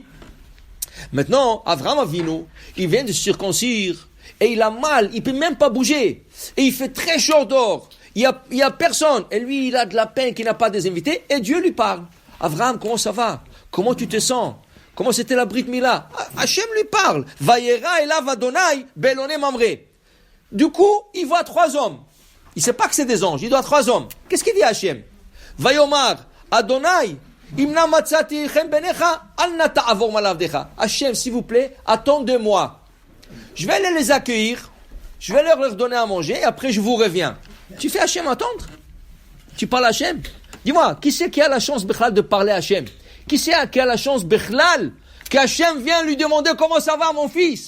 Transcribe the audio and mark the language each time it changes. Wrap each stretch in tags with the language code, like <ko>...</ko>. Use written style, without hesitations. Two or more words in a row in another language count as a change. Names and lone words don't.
<fr>Maintenant, Avraham Avinu, il vient de se circoncire et il a mal. Il ne peut même pas bouger. Et il fait très chaud dehors. Il y a personne. Et lui, il a de la peine qu'il n'a pas des invités. Et Dieu lui parle. Avraham, comment ça va? Comment tu te sens? Comment c'était la</fr> <he>ברית מילה?</he> <fr>Hachem lui parle.</fr> <he>וירא אליו אדני באלוני ממרא.</he> <fr>Du coup, il voit 3 hommes. Il ne sait pas que c'est des anges. Il voit 3 hommes. Qu'est-ce qu'il dit à Hachem?</fr> <he>ויאמר אדני אם נא מצאתי חן בעיניך אל נא תעבר מעל עבדך.</he> <fr>Hachem, s'il vous plaît, attendez-moi. Je vais aller les accueillir. Je vais leur donner à manger. Et après, je vous reviens. Tu fais Hachem attendre? Tu parles à Hachem? Dis-moi, qui c'est qui a la chance Bechlal de parler à Hachem? Qui c'est qui a la chance Bechlal qu'Hachem vient lui demander comment ça va mon fils?</fr>